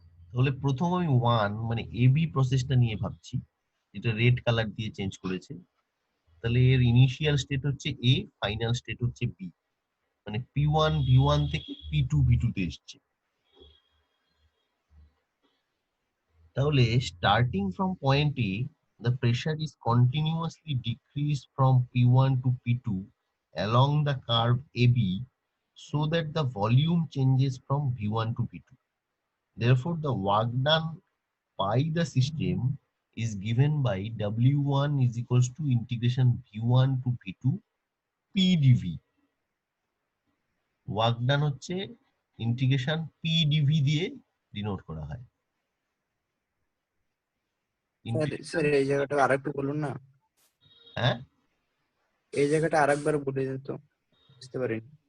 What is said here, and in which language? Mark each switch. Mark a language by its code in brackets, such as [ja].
[bn] তাহলে প্রথম আমি ওয়ান মানে এবি প্রসেসটা নিয়ে ভাবছি, যেটা রেড কালার দিয়ে চেঞ্জ করেছে। তাহলে এর ইনিশিয়াল স্টেট হচ্ছে এ, ফাইনাল স্টেট হচ্ছে বি, মানে পি ওয়ান ভি ওয়ান থেকে পি টু ভি টু তে এসছে। [en] তাহলে starting from point A the pressure is continuously decreased from P1 to P2 along the curve AB so that the volume changes from V1 to V2. Therefore, the work done by the system is given by W1 is equals to integration V1 to V2 PdV. [bn] Work done হচ্ছে integration PdV দিয়ে denote করা হয়। Sir এই জায়গাটা আরেকটু বলুন না, হ্যাঁ, এই জায়গাটা আরেকবার বলে দিন তো, বুঝতে পারিনি।